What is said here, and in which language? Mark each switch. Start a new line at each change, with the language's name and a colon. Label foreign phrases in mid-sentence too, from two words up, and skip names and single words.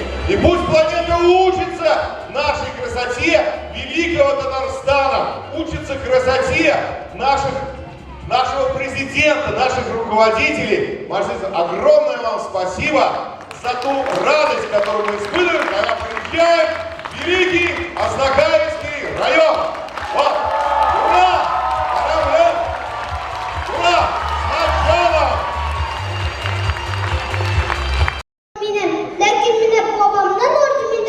Russian: И пусть планета учится нашей красоте великого Татарстана, учится красоте нашего президента, наших руководителей. Марсель, огромное вам спасибо за ту радость, которую мы испытываем, когда приезжаем в великий Азнакаевский район. Вот. Ура! Ура! С началом!
Tatar: Ләкин менә бабамнан